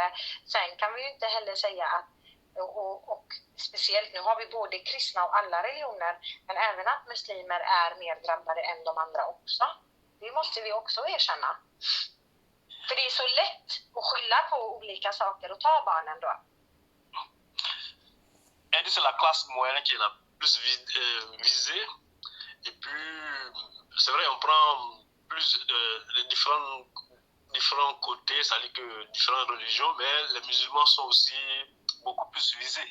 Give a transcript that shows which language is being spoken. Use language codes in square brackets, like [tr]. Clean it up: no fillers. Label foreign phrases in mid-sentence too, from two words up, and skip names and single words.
[sv] Sen kan vi ju inte heller säga att, och speciellt nu har vi både kristna och alla religioner, men även att muslimer är mer drabbade än de andra också. Det måste vi också erkänna. För det är så lätt att skylla på olika saker och ta barnen då. [fr] Elle dit que c'est la classe moyenne qui est la plus visée. Et puis, c'est vrai, on prend plus les différents côtés, c'est-à-dire que différentes religions, mais les musulmans sont aussi beaucoup plus visés.